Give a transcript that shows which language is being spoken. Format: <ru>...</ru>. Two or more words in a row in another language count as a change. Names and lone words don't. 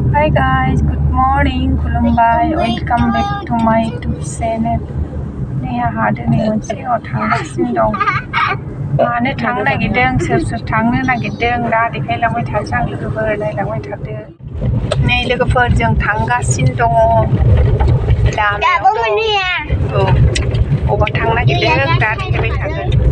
<en>Hi guys, good morning, खुलुमबाय, welcome back to my YouTube channel.</en> <brx>नै आंहा दिनै मोनसे थांगासिनो दं. मानो थांनो नागिरदों, सोर थांनो नागिरदों दा देखायलांबाय थानोसै आं लोगोफोर नायलांबाय थादो. नै लोगोफोरजों थांगासिनो दङ. लामायाव दं. औ, अबाव थांनो नागिरदों दा देखायबाय थागोन.</brx>